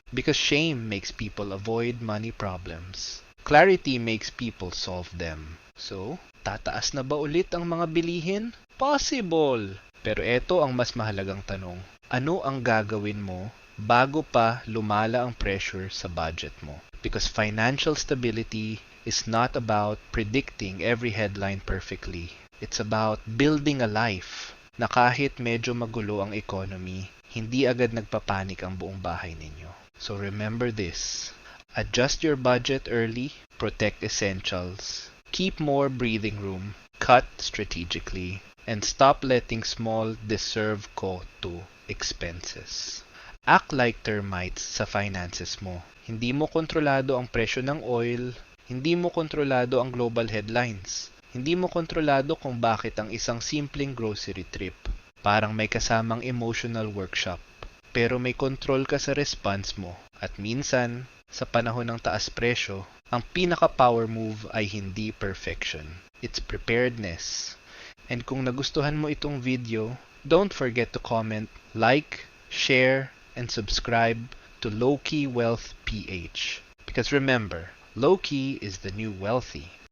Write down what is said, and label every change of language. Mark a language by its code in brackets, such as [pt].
[en] Because shame makes people avoid money problems. Clarity makes people solve them. [tl] So, tataas na ba ulit ang mga bilihin? [en] Possible! [tl] Pero ito ang mas mahalagang tanong. Ano ang gagawin mo bago pa lumala ang pressure sa budget mo? [en] Because financial stability is not about predicting every headline perfectly. It's about building a life [tl] na kahit medyo magulo ang economy, hindi agad nagpapanik ang buong bahay ninyo. [en] So remember this. Adjust your budget early, protect essentials, keep more breathing room, cut strategically, and stop letting small [tl] deserve ko to [en] expenses. Act like termites sa finances mo. [tl] Hindi mo kontrolado ang presyo ng oil, hindi mo kontrolado ang global headlines, hindi mo kontrolado kung bakit ang isang simpleng grocery trip parang may kasamang [en] emotional workshop. [tl] Pero may control ka sa response mo at minsan, sa panahon ng taas presyo, ang pinaka-power move ay hindi perfection. [en] It's preparedness. And kung nagustuhan mo itong video, don't forget to comment, like, share, and subscribe to Low Key Wealth PH. Because remember, low key is the new wealthy.